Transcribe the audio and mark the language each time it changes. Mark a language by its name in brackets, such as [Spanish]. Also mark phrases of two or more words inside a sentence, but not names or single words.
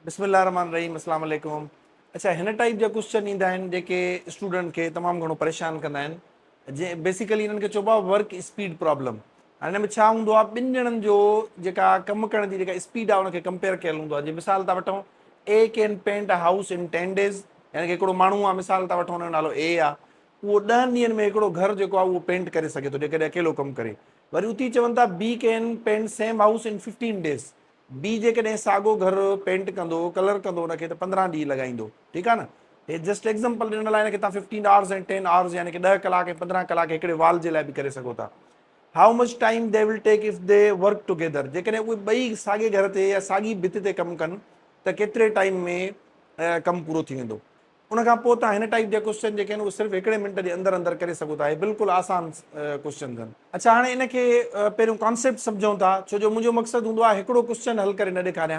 [Arabic] بسم الله الرحمن الرحيم، السلام عليكم. [Sindhi] अच्छा, हिन टाइप जा क्वेश्चन ईंदा आहिनि जेके स्टूडेंट खे तमामु घणो परेशान कंदा आहिनि। बेसिकली इन्हनि खे चइबो आहे [English] work speed problem. [Sindhi] हाणे हिन में छा हूंदो आहे, ॿिनि ॼणनि जो जेका कमु करण जी जेका स्पीड आहे उनखे कंपेयर कयल हूंदो आहे। जीअं मिसाल था वठूं, [English] A can paint a house in 10 days, [Sindhi] यानी कि हिकिड़ो माण्हू आहे, मिसाल था वठूं हुनजो नालो ए आहे, उहो 10 ॾींहंनि में हिकिड़ो घर जेको आहे उहो पेंट करे सघे थो जेकॾहिं अकेलो कमु करे। वरी उती चवनि था [English] B can paint same house in 15 days. [Sindhi] बी जेकॾहिं साॻियो घर पेंट कंदो, कलर कंदो उनखे, त 15 ॾींहं लॻाईंदो। ठीकु आहे न। हे [English] just example [Sindhi] ॾिनल आहे कि तव्हां 15 hours ऐं 10 hours यानी कि 10 कलाक ऐं 15 कलाक हिकिड़े वाल जे लाइ बि करे सघो था। [English] How much time they will take if they work together. [Sindhi] जेकॾहिं उहे ॿई साॻिए घर ते या साॻी भित ते कमु कनि त केतिरे टाइम में कमु पूरो थी वेंदो। उनखां पोइ तव्हां हिन टाइप जा क्वेश्चन जेके आहिनि उहे सिर्फ़ु हिकिड़े मिंट जे अंदरि अंदरि करे सघो था। हे बिल्कुलु आसान क्वेश्चन आहिनि। अच्छा, हाणे इनखे पहिरियों कॉन्सेप्ट सम्झूं था, छो जो मुंहिंजो मक़सदु हूंदो आहे हिकिड़ो क्वेश्चन हल करे न ॾेखारियां।